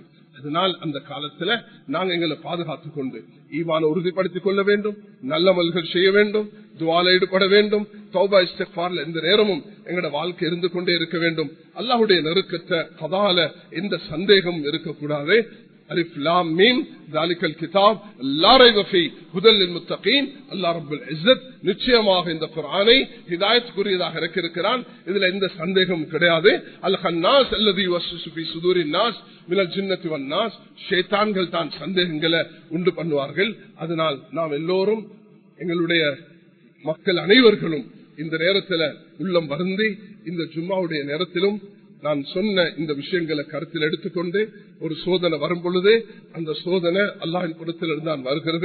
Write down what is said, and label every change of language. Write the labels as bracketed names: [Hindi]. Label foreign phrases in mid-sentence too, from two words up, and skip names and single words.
[Tamil] அதனால் அந்த காலத்துல நாங்கள் எங்களை பாதுகாத்துக் கொண்டு ஈமானை உறுதிப்படுத்திக் கொள்ள வேண்டும், நல்ல அமல்கள் செய்ய வேண்டும், துஆல ஈடுபட வேண்டும். தௌபா இஸ்திக்ஃபார்ல எந்த நேரமும் எங்களோட வாழ்க்கை இருந்து கொண்டே இருக்க வேண்டும். அல்லாஹ்வுடைய நெருக்கத்தை கதால எந்த சந்தேகமும் இருக்கக்கூடாது. [Arabic] ألف لام ميم ذَلِكَ الْكِتَابُ لَا رَيْبَ فِيهِ هُدًى لِلْمُتَّقِينَ. [Tamil] அல்லாஹ் ரப்புல் இஸ்ஸத் நிச்சயமாக இந்த குர்ஆனை ஹிதாயத்துக்குரியதாக இறக்கியிருக்கிறான். இதுல எந்த சந்தேகமும் கிடையாது. [Arabic] الخناس الذي يوسوس في صدور الناس من الجنة والناس. [Tamil] ஷைத்தான்கள் தான் சந்தேகங்களை உண்டு பண்ணுவார்கள். அதனால் நாம் எல்லோரும் எங்களுடைய மக்கள் அனைவர்களும் இந்த நேரத்தில் உள்ளம் வருந்தி இந்த ஜும்மாவுடைய நேரத்திலும் நான் சொன்ன இந்த விஷயங்களை கருத்தில் எடுத்துக்கொண்டு ஒரு சோதனை வரும் பொழுது அந்த சோதனை அல்லாஹ்வின் புறத்திலிருந்து தான் வருகிறது.